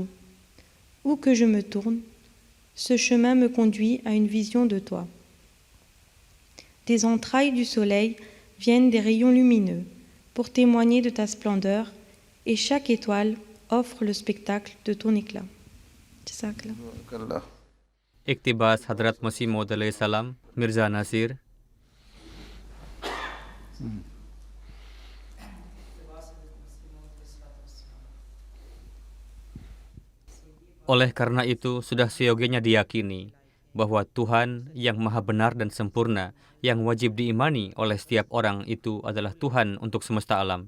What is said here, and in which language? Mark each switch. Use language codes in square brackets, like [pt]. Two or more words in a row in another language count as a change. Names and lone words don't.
[fr] Où que je me tourne, ce chemin me conduit à une vision de toi. Des entrailles du soleil viennent des rayons lumineux pour témoigner de ta splendeur, et chaque étoile offre le spectacle de ton éclat. Jazakallah. [id] Iktibas Hadrat Masih Maud [ar] عليه السلام, [id] Mirza Nasir. Oleh karena itu, sudah seyogianya diyakini bahwa Tuhan yang maha benar dan sempurna, yang wajib diimani oleh setiap orang itu adalah Tuhan untuk semesta alam.